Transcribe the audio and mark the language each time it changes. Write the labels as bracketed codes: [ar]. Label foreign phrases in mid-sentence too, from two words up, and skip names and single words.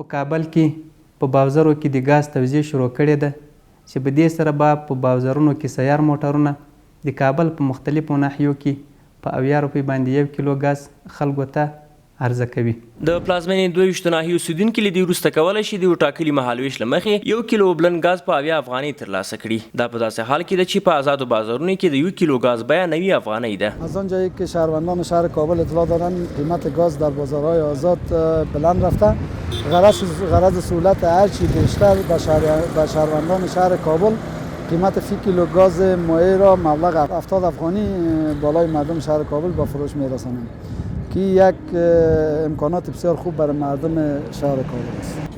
[ps] په کابل کې په بازارو کې د ګاز توزیع شروع کړې ده چې په دې سره به په بازارونو کې سیار موټرونه د کابل په مختلفو ناحیو کې په 80 روپۍ باندې 1 کیلو ګاز خلکو ته عرضه کوي. د پلازمینې 22 ناحیو اوسیدونکي له دې وروسته کولی شي د یو ټاکلي مهالویش له مخې 1 کیلو بلند ګاز په 80 افغانۍ ترلاسه کړي. دا په داسې حال کې ده چې په آزادو بازارونو کې د 1 کیلو ګاز بیه 90 افغانۍ ده. [fa] از آنجایی که شهروندان شهر کابل اطلاع دارند قیمت گاز در بازارهای آزاد بلند رفته، غرض سهولت هرچی بیشتر به شهروندان شهر کابل قیمت فی کیلو گاز مایع را مبلغ 70 افغانی بالای مردم شهر کابل با فروش میرسانند که یک امکانات بسیار خوب برای مردم شهر کابل است.